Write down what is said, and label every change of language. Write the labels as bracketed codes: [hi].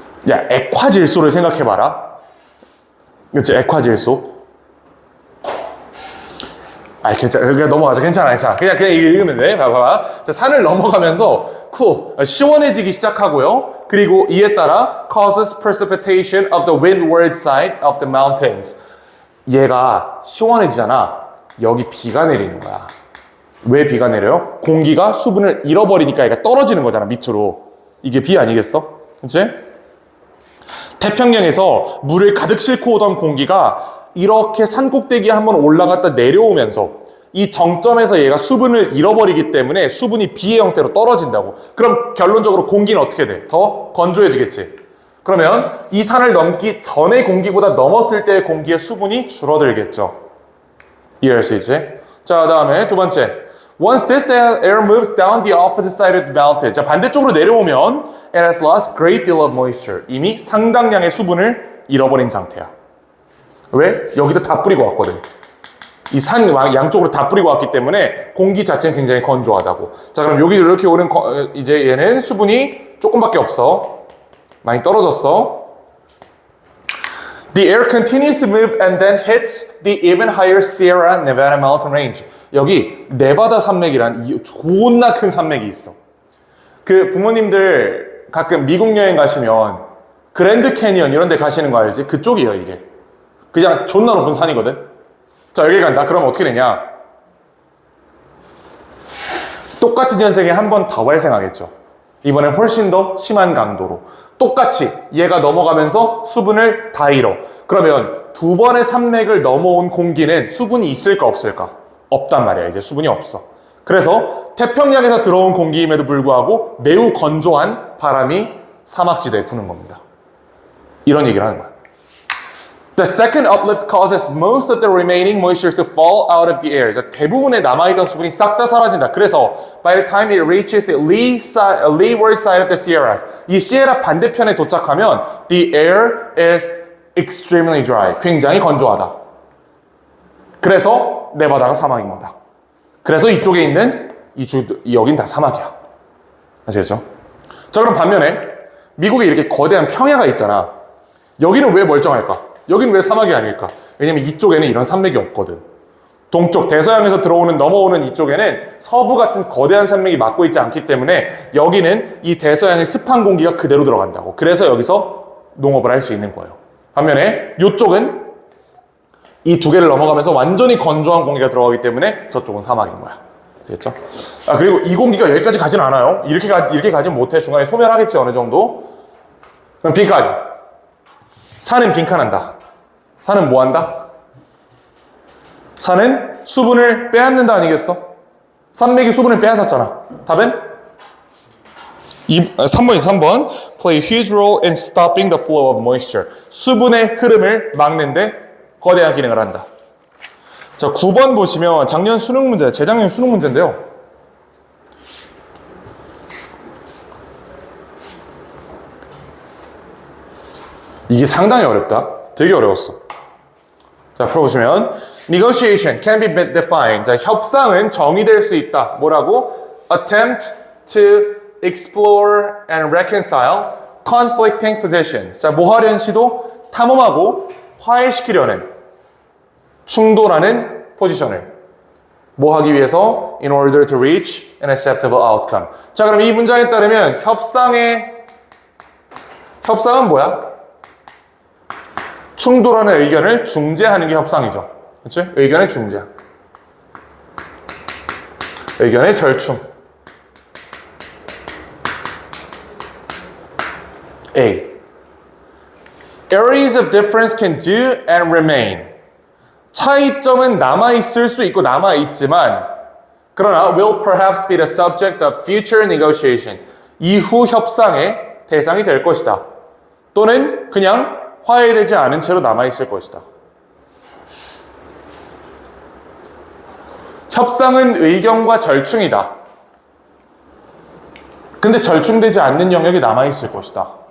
[ko] 야, 액화질소를 생각해봐라. 그치, 액화질소. 괜찮아. 그냥 넘어가자. 괜찮아. 그냥 읽으면 돼. 봐봐. 자, 산을 넘어가면서 시원해지기 시작하고요. 그리고 이에 따라 [en] causes precipitation of the windward side of the mountains. [ko] 얘가 시원해지잖아. 여기 비가 내리는 거야. 왜 비가 내려요? 공기가 수분을 잃어버리니까 얘가 떨어지는 거잖아, 밑으로. 이게 비 아니겠어? 그치? 태평양에서 물을 가득 싣고 오던 공기가 이렇게 산꼭대기에 한번 올라갔다 내려오면서 이 정점에서 얘가 수분을 잃어버리기 때문에 수분이 비의 형태로 떨어진다고. 그럼 결론적으로 공기는 어떻게 돼? 더 건조해지겠지. 그러면 이 산을 넘기 전의 공기보다 넘었을 때의 공기의 수분이 줄어들겠죠. 이해할 수 있지? 자, 다음에 두 번째. [en] Once this air moves down the opposite side of the mountain. [ko] 자, 반대쪽으로 내려오면 [en] it has lost great deal of moisture. [ko] 이미 상당량의 수분을 잃어버린 상태야. 왜? 여기도 다 뿌리고 왔거든. 이 산 양쪽으로 다 뿌리고 왔기 때문에 공기 자체는 굉장히 건조하다고. 자, 그럼 여기 이렇게 오는 이제 얘는 수분이 조금밖에 없어. 많이 떨어졌어. [en] The air continues to move and then hits the even higher Sierra Nevada mountain range. [ko] 여기 네바다 산맥이란 존나 큰 산맥이 있어. 그 부모님들 가끔 미국 여행 가시면 그랜드 캐니언 이런 데 가시는 거 알지? 그쪽이에요, 이게. 그냥 존나 높은 산이거든. 자, 여기 간다. 그럼 어떻게 되냐? 똑같은 현상이 한 번 더 발생하겠죠. 이번엔 훨씬 더 심한 강도로. 똑같이 얘가 넘어가면서 수분을 다 잃어. 그러면 두 번의 산맥을 넘어온 공기는 수분이 있을까 없을까? 없단 말이야. 이제 수분이 없어. 그래서 태평양에서 들어온 공기임에도 불구하고 매우 건조한 바람이 사막지대에 부는 겁니다. 이런 얘기를 하는 거야. [en] The second uplift causes most of the remaining moisture to fall out of the air. [ko] 대부분의 남아있던 수분이 싹 다 사라진다. 그래서 [en] by the time it reaches the leeward side of the Sierras, [ko] 이 시에라 반대편에 도착하면 [en] the air is extremely dry. [ko] 굉장히 건조하다. 그래서 네바다가 사막인 거다. 그래서 이쪽에 있는 여긴 다 사막이야. 아시겠죠? 자, 그럼 반면에 미국에 이렇게 거대한 평야가 있잖아. 여기는 왜 멀쩡할까? 여긴 왜 사막이 아닐까? 왜냐면 이쪽에는 이런 산맥이 없거든. 동쪽 대서양에서 넘어오는 이쪽에는 서부 같은 거대한 산맥이 막고 있지 않기 때문에 여기는 이 대서양의 습한 공기가 그대로 들어간다고. 그래서 여기서 농업을 할 수 있는 거예요. 반면에 이쪽은 이 두 개를 넘어가면서 완전히 건조한 공기가 들어가기 때문에 저쪽은 사막인 거야. 아시겠죠? 그리고 이 공기가 여기까지 가진 않아요. 이렇게 가진 못해. 중간에 소멸하겠지, 어느 정도. 그럼 빈칸. 산은 빈칸한다. 산은 뭐 한다? 산은 수분을 빼앗는다 아니겠어? 산맥이 수분을 빼앗았잖아. 답은? 3번이죠, 3번. [en] Play a huge role in stopping the flow of moisture. [ko] 수분의 흐름을 막는데 거대한 기능을 한다. 자, 9번 보시면 작년 수능 문제, 재작년 수능 문제인데요. 이게 상당히 어렵다. 되게 어려웠어. 자, 풀어보시면 [en] Negotiation can be defined. [ko] 자, 협상은 정의될 수 있다. 뭐라고? [en] Attempt to explore and reconcile conflicting positions. [ko] 자, 뭐 하려는 시도? 탐험하고 화해시키려는, 충돌하는 포지션을 뭐 하기 위해서? [en] In order to reach an acceptable outcome. [ko] 자, 그럼 이 문장에 따르면 협상은 뭐야? 충돌하는 의견을 중재하는 게 협상이죠. 그렇죠? 의견의 중재. 의견의 절충. A. [en] Areas of difference can do and remain. [ko] 차이점은 남아있을 수 있고 남아있지만 그러나 [en] will perhaps be the subject of future negotiation. [ko] 이후 협상의 대상이 될 것이다. 또는 그냥 화해되지 않은 채로 남아있을 것이다. 협상은 의견과 절충이다. 근데 절충되지 않는 영역이 남아있을 것이다.